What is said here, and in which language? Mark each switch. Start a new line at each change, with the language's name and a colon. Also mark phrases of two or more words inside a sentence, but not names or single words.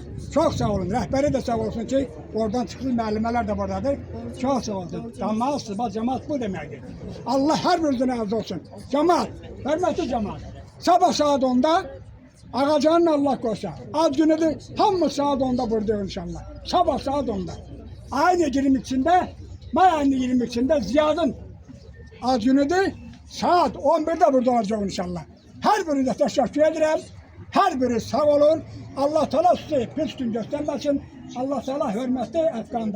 Azerbaijani: Çox sağ olun. Rəhbəri də sağ olsun ki, oradan çıxsın, müəllimələr də buradadır. Çox sağ olsun. Cəmaat, sıba cəmaat bu deməkdir. Allah hər birinizdən razı olsun. Cəmaat, hörmətli cəmaat. Sabah saat 10'da Ağacanın Allah koysa. Ad günüdür. Hamı saat 10'da burada inşallah. Sabah saat 10'da.
Turkish: Aynı 22'sinde, May ayının 22'sinde Ziyad'ın ad günüdür. Saat 11'de burada olacak inşallah. Her birine teşekkür ederim.
Azerbaijani: Her biri sağ olun.
Turkish: Allah Teala sizi pis gün göstermesin. Allah Teala hürmetli Əfqanda.